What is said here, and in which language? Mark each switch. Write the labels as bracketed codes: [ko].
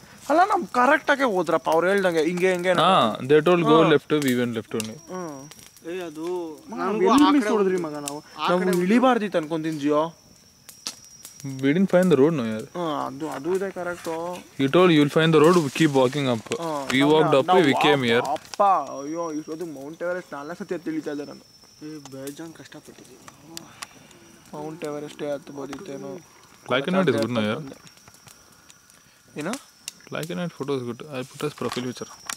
[kn] ಅಲ್ಲ ನಾವು ಕರೆಕ್ಟಾಗೆ ಹೋದ್ರಪ್ಪ, ಅವ್ರು ಹೇಳ್ದಂಗೆ ಹಿಂಗೆ ಹಿಂಗೆ. [en] They told go left, we went left only. [kn] ಅದು ಮಿಸ್ ಹೊಡೆದ್ರಿ ಮಗ. ನಾವು ಇಳಿಬಾರ್ದಿತ್ತು ಅನ್ಕೊಂತೀನಿ Jio. [en] We didn't find the road, no yaar. [kn] ಅದು ಇದೆ correct. [en] You told you'll find the road, we keep walking up. We walked up, we came here. [kn] ಅಪ್ಪ ಅಯ್ಯೋ ಇಷ್ಟೊಂದು Mount Everest 4 ಸತಿ ತಿಳಿತಾ ಇದ್ದೆ ನಾನು. ಬೇಜಾನ್ ಕಷ್ಟಪಟ್ಟಿದ್ದೀನಿ. Mount ಎವರೆಸ್ಟೇ ಹತ್ಬೋದಿತ್ತೇನೋ. [en] Black and white is good, no yaar. [kn] ಏನೋ [en] Black and white photo is good. I put as profile picture.